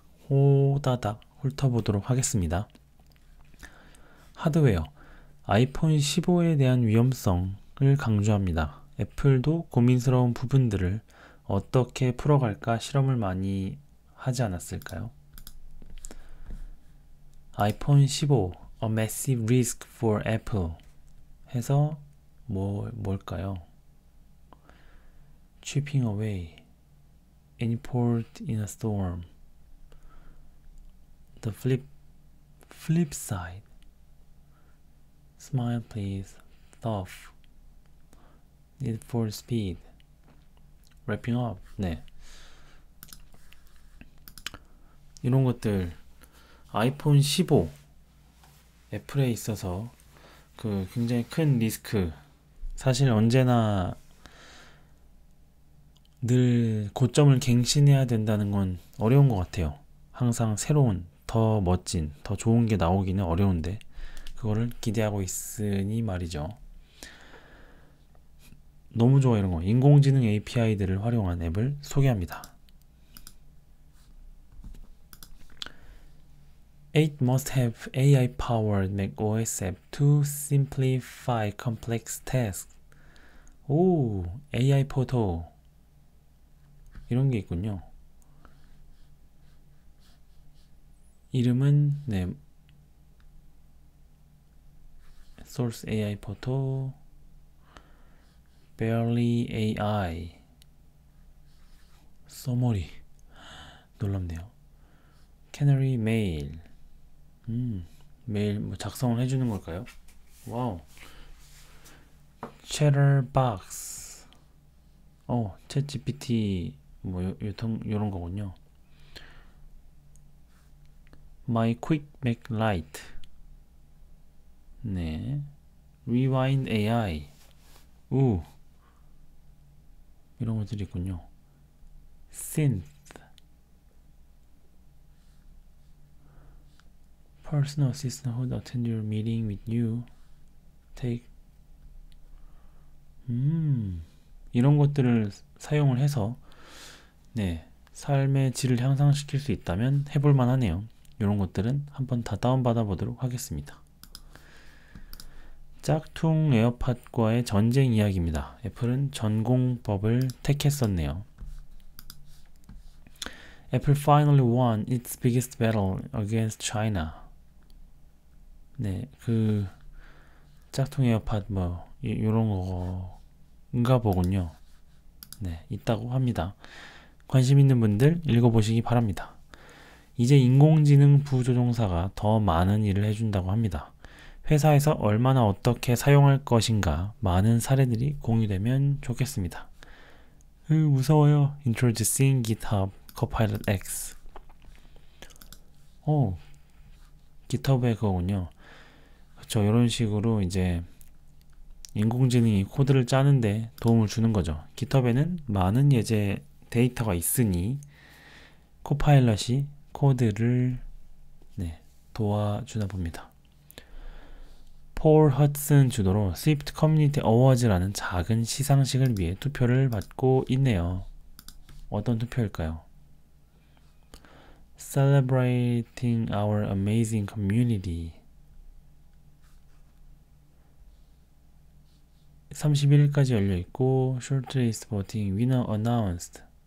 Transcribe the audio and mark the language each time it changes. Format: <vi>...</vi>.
<ko>호다닥 훑어보도록 하겠습니다. 하드웨어, 아이폰 15에 대한 위험성을 강조합니다. 애플도 고민스러운 부분들을 어떻게 풀어갈까 실험을 많이 하지 않았을까요?</ko> <en>아이폰 15, A Massive Risk for Apple</en> <ko>해서 뭘까요?</ko> <en>Chipping away, import in a storm, the flip side, smile please, tough, need for speed, wrapping up.</en> <ko>네, 이런 것들 아이폰 15 애플에 있어서 굉장히 큰 리스크, 사실 언제나 늘 고점을 갱신해야 된다는 건 어려운 것 같아요. 항상 새로운, 더 멋진, 더 좋은 게 나오기는 어려운데 그거를 기대하고 있으니 말이죠. 너무 좋아 이런 거. 인공지능 API들을 활용한 앱을 소개합니다.</ko> <en>8 must have AI-powered macOS app to simplify complex tasks.</en> <ko>오, AI 포토 이런 게 있군요. 이름은 Source AI 포토, Barely AI, 써머리 놀랍네요. Canary Mail, 메일 작성을 해주는 걸까요? 와우. Chatterbox, 챗GPT 요런 거군요. My Quick Mac Lite, 네, Rewind AI, 이런 것들이 있군요. Synth,</ko> <en>Personal Assistant who attend your meeting with you,</en> <ko>Take, 이런 것들을 사용을 해서 삶의 질을 향상시킬 수 있다면 해볼만 하네요. 이런 것들은 한번 다 다운받아 보도록 하겠습니다. 짝퉁 에어팟과의 전쟁 이야기입니다. 애플은 전공법을 택했었네요.</ko> <en>Apple finally won its biggest battle against China.</en> <ko>네, 짝퉁 에어팟 요런 거인가 보군요. 네, 있다고 합니다. 관심 있는 분들 읽어보시기 바랍니다. 이제 인공지능 부조종사가 더 많은 일을 해준다고 합니다. 회사에서 얼마나 어떻게 사용할 것인가 많은 사례들이 공유되면 좋겠습니다. 무서워요.</ko> <en>Introducing GitHub Copilot X.</en> <ko>GitHub의 그거군요. 그렇죠. 이런 식으로 이제 인공지능이 코드를 짜는데 도움을 주는 거죠. GitHub에는 많은 예제 데이터가 있으니 코파일럿이 코드를 도와주나 봅니다. 폴 허슨 주도로 스위프트 커뮤니티 어워즈라는 작은 시상식을 위해 투표를 받고 있네요. 어떤 투표일까요?</ko> <en>Celebrating our amazing community.</en> <ko>31일까지 열려있고</ko> <en>shortlist voting winner announced.</en>